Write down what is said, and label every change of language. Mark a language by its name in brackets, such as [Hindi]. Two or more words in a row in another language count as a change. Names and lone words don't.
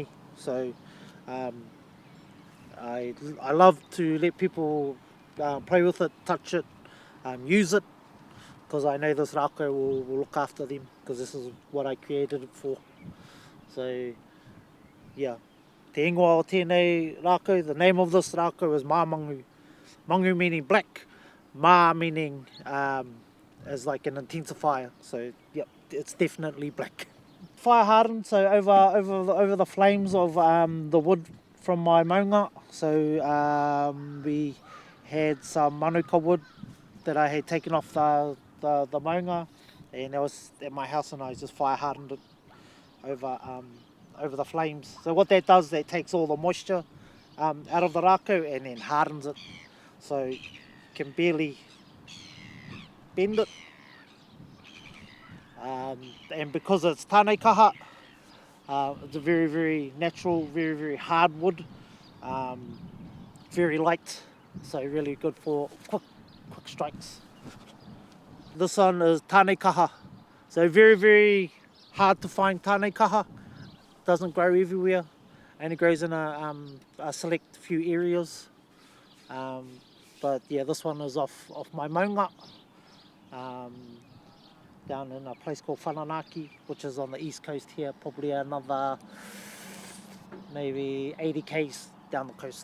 [English] So I love to let people play with it, touch it, use it, because I know this rākau will look after them, because this is what I created it for. So yeah, [Māori] te ingoa o tēnei rākau, [English] the name of this rākau is Māmangu. Mangu meaning black, Mā meaning as like an intensifier. So yep, it's definitely black. Fire hardened, so over the flames of the wood from my maunga. So we had some manuka wood that I had taken off the maunga, and that was at my house, and I just fire hardened it over the flames. So what that does, that takes all the moisture out of the rākau and then hardens it, so you can barely bend it. And because it's tānei kaha, it's a very, very natural, very, very hard wood, very light, so really good for quick strikes. This one is tānei kaha, so very, very hard to find tānei kaha. Doesn't grow everywhere, only grows in a select few areas. But yeah, this one is off my maunga, down in a place called Whananaki, which is on the east coast here, probably another maybe 80 k's down the coast.